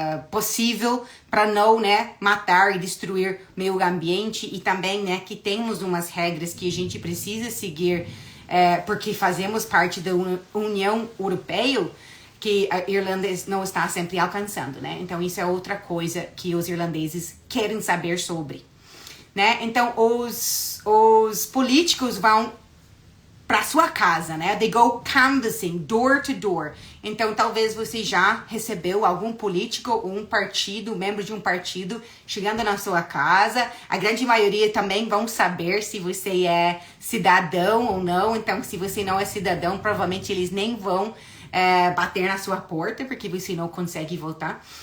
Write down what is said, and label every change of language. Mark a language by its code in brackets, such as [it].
[pt] possível para não, né, matar e destruir o meio ambiente, e também, né, que temos umas regras que a gente precisa seguir porque fazemos parte da União Europeia, que a Irlanda não está sempre alcançando, né? Então isso é outra coisa que os irlandeses querem saber sobre, né? Então os políticos vão para sua casa, né? [en] They go canvassing, door to door. [pt] Então talvez você já recebeu algum político ou um partido, membro de um partido, chegando na sua casa. A grande maioria também vão saber se você é cidadão ou não. Então se você não é cidadão, provavelmente eles nem vão bater na sua porta, porque você não consegue votar.